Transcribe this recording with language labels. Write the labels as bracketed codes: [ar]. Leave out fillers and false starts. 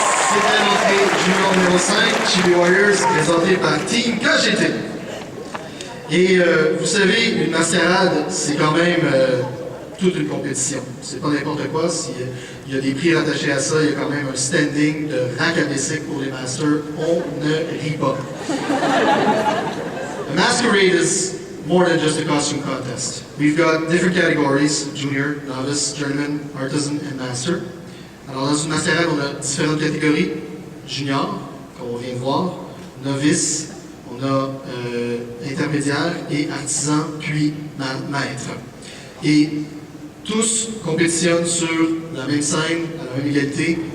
[fr] C'était l'entrée junior numéro 5, Chibi Warriors, présentée par Team KGT. Et vous savez, une mascarade, c'est quand même toute une compétition. C'est pas n'importe quoi. S'il y a des prix rattachés à ça, il y a quand même un standing de racabessic pour les masters. On ne rit pas. [en] A masquerade is more than just a costume contest. We've got different categories: junior, novice, journeyman, artisan, and master. [fr] Alors dans une mascarade, on a différentes catégories. Junior, comme on vient de voir, novice, on a intermédiaire et artisan, puis maître. Et tous compétitionnent sur la même scène, à la même égalité.